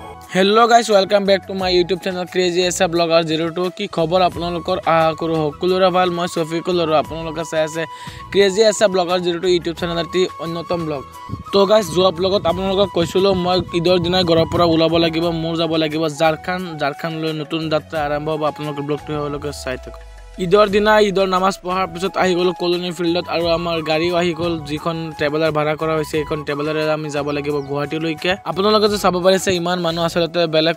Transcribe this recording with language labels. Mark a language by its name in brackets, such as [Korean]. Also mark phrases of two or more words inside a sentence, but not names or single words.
[English] hello guys welcome back to my YouTube channel Crazy Esa Blogger 02 [Assamese] কি খবৰ আপোনালোকৰ আশা কৰোঁ সকলোৰে ভাল মই শফিকুল আৰু আপোনালোকে চাই আছে ক্ৰেজি এছা ব্লগাৰ 02 ইউটিউব চেনেলটি অন্যতম ব্লগ তো গাইস যোৱা ব্লগত আপোনালোকক কৈছিলো মই ঈদৰ দিনা ঘৰৰ পৰা ওলাব লাগিব মোৰ যাব লাগিব ঝাৰখণ্ড লৈ নতুন যাত্ৰা আৰম্ভ হ'ব আপোনালোকৰ ব্লগটো হ'লকে চাই থাকক ঈদৰ দিনা ঈদৰ নামাজ পঢ়াৰ পিছত আহি গলো কলনী ফিল্ডত আৰু আমাৰ গাড়ীও আহি গল যিখন ট্ৰেভেলাৰ ভাড়া কৰা হৈছে এইখন ট্ৰেভেলাৰে আমি যাব লাগিব গুৱাহাটীলৈকে আপোনালোকে যে চাব পাৰিছে ইমান মানুহ আসলতে বেলেগ